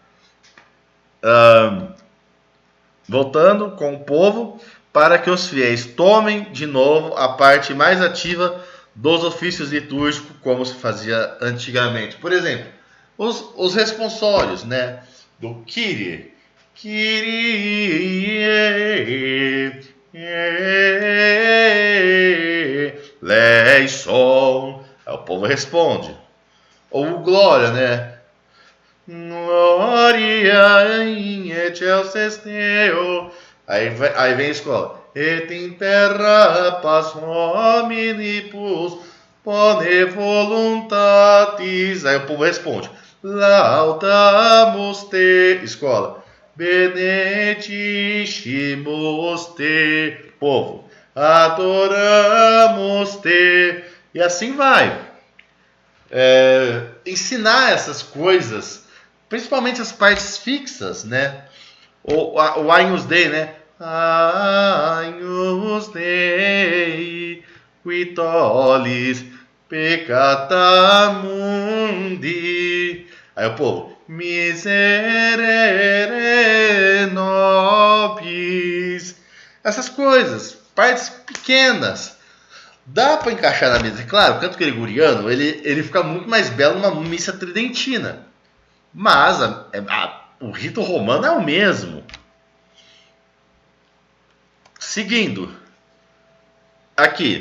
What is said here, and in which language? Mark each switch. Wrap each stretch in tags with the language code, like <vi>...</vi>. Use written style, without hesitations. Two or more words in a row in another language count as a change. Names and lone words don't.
<pt>Voltando com o povo, para que os fiéis tomem de novo a parte mais ativa dos ofícios litúrgicos, como se fazia antigamente. Por exemplo, os responsórios, né? Do Kyrie.</pt> <el>Kyrie eleison.</el> <pt>Aí o povo responde. Ou o Glória, né?</pt> <la>Gloria in excelsis Deo.</la> <pt>Aí vem a escola.</pt> <la>Et in terra paz hominibus pone voluntatis.</la> <pt>Aí o povo responde.</pt> <la>Laudamus te.</la> <pt>Escola.</pt> <la>Benedicimus te. Povo. Adoramos te.</la> <pt>E assim vai. Ensinar essas coisas, principalmente as partes fixas, né? O Agnus Dei, né?</pt> <la>Agnus Dei, qui tollis peccata mundi.</la> <pt>Aí o povo,</pt> <la>miserere nobis.</la> <pt>Essas coisas, partes pequenas. Dá para encaixar na missa. Claro, o canto gregoriano ele fica muito mais belo numa missa tridentina. Mas o rito romano é o mesmo. Seguindo. Aqui.</pt>